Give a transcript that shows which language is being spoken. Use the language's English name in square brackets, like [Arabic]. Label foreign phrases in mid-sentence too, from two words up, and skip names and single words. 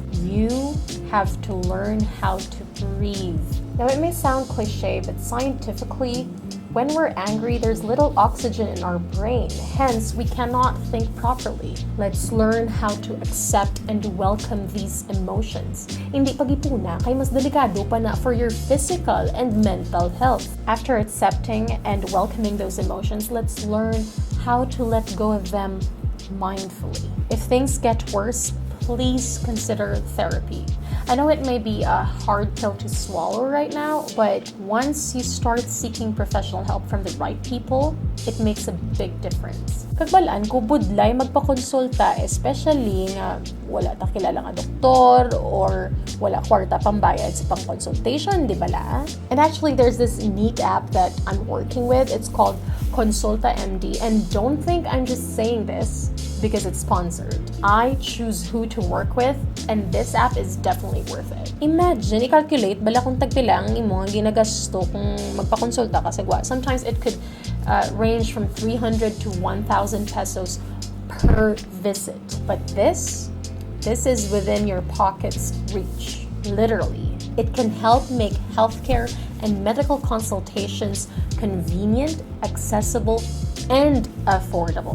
[English] You have to learn how to breathe. Now, it may sound cliche, but scientifically, when we're angry, there's little oxygen in our brain. Hence, we cannot think properly. Let's learn how to accept and welcome these emotions. [Hiligaynon] Hindi pag-ipuna, kay mas delikado pa na [English] for your physical and mental health. After accepting and welcoming those emotions, let's learn how to let go of them mindfully. If things get worse, please consider therapy. I know it may be a hard pill to swallow right now, but once you start seeking professional help from the right people, it makes a big difference. [Hiligaynon] Kagbalaan ko budlay magpakonsulta, especially nga wala ta kilala nga doktor or wala kwarta pambayad sa pang-consultation, di ba la? [English] And actually, there's this neat app that I'm working with. It's called konsulta.md, and don't think I'm just saying this because it's sponsored. I choose who to work with, and this app is definitely worth it. [Hiligaynon] Imagine, i-calculate bala kung tagpila ang imo ang ginagasto kung magpakonsulta ka sa gwa. [English] Sometimes it could range from 300 to 1,000 pesos per visit. But this is within your pocket's reach, literally. It can help make healthcare and medical consultations convenient, accessible, and affordable.